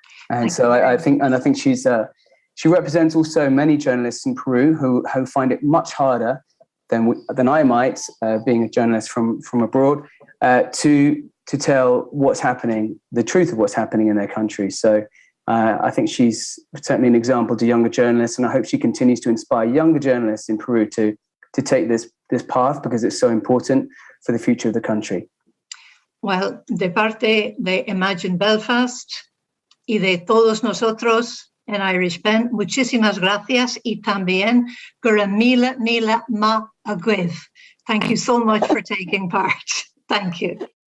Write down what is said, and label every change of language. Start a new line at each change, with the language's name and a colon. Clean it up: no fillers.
English: And I think she represents also many journalists in Peru who find it much harder than I might, being a journalist from abroad, to tell what's happening, the truth of what's happening in their country. So I think she's certainly an example to younger journalists, and I hope she continues to inspire younger journalists in Peru to take this path, because it's so important for the future of the country. Well,
Spanish: de parte de Imagine Belfast y de todos nosotros en Irish Pen, muchísimas gracias, y también
Irish: gura mila ma agwith.
English: Thank you so much for taking part. Thank you.